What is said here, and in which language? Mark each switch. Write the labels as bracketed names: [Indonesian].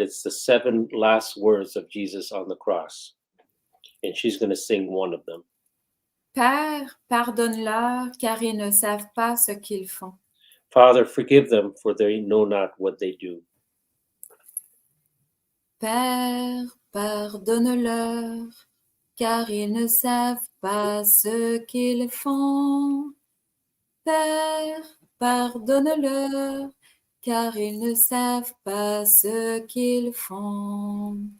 [English] It's the 7 last words of Jesus on the cross. And she's going to sing one of them. [French] Père, pardonne-leur, car ils ne savent pas ce qu'ils font. [English] Father, forgive them, for they know not what they do. [French] Père, pardonne-leur, car ils ne savent pas ce qu'ils font. Père, pardonne-leur, car ils ne savent pas ce qu'ils font.